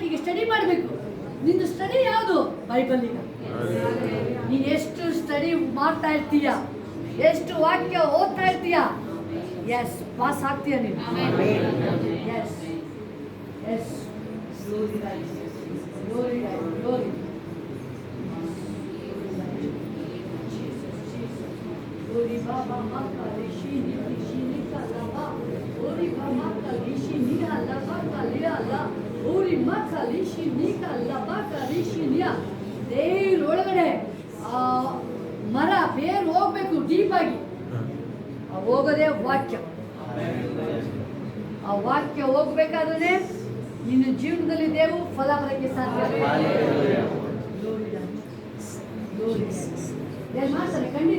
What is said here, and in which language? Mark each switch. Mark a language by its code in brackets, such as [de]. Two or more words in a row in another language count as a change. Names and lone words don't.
[kn] ಈಗ ಸ್ಟಡಿ ಮಾಡಬೇಕು. ನಿಂದು ಸ್ಟಡಿ ಯಾವುದು? ಬೈಬಲ್. ಈಗ ನೀನು ಎಷ್ಟು ಸ್ಟಡಿ ಮಾಡ್ತಾ ಇರ್ತೀಯ, ಎಷ್ಟು ವಾಕ್ಯ ಓದ್ತಾ ಇರ್ತೀಯ, ಎಸ್ ಪಾಸ್ ಆಗ್ತೀಯ ನೀನು. [en] yes yes, glory glory glory. Ori baba maka lishini lishini kalaba, ori baba maka lishini kalaba kaliala, ori maka lishini kalaba kalishiniya. [kn] ದೇವ್ರ ಒಳಗಡೆ ಮರ ಬೇರು ಹೋಗ್ಬೇಕು ಡೀಪ್ ಆಗಿ. ಹೋಗೋದೇ ವಾಕ್ಯ. ಆ ವಾಕ್ಯ ಹೋಗ್ಬೇಕಾದ್ರೆ ನಿನ್ನ ಜೀವನದಲ್ಲಿ ದೇವರು ಫಲ ಬರೋಕ್ಕೆ ಸಾಧ್ಯ. ದೇವ್ರು ಮಾಡ್ತಾರೆ ಖಂಡಿತ.